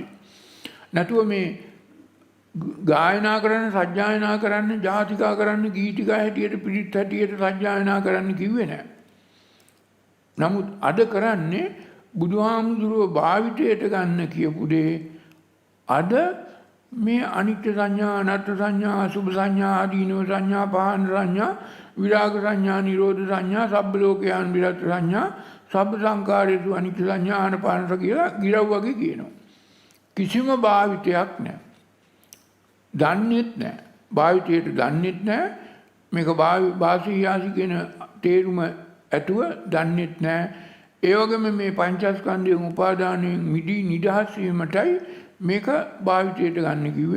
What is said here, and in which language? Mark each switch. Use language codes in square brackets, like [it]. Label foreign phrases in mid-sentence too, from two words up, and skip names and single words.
[si] නැතුව මේ ගායනා කරන්න සජ්ජායනා කරන්න ජාතිකා කරන්න ගීතිකා හැටියට පිරිත් හැටියට සජ්ජායනා කරන්න කිව්වේ නැහැ. නමුත් අද කරන්නේ බුදුහාමුදුරුවෝ භාවිතයට ගන්න කියපු දේ අද මේ අනිත්‍ය සංඥා අනාත්ම සංඥා අසුභ සංඥා ආදීනව සංඥා පහන සංඥා විරාග සංඥා නිරෝධ සංඥා [pi] සබ්බ ලෝකයන් විරත් සංඥා සබ්බ සංකාරේසු අනිත්‍ය සංඥා [si] ආනපානස කියලා ගිරව් වගේ කියනවා. කිසිම භාවිතයක් නැහැ. දන්නේත් නැහැ. භාවිතයට දන්නේත් නැහැ. මේක වාසීයාසි කියන තේරුම ඇතුව දන්නේත් නැහැ. ඒ වගේම මේ පංචස්කන්ධයෙන් උපාදානයෙන් මිදී නිදහස් වීමටයි මේක භාවිතයට ගන්න කිව්වේ.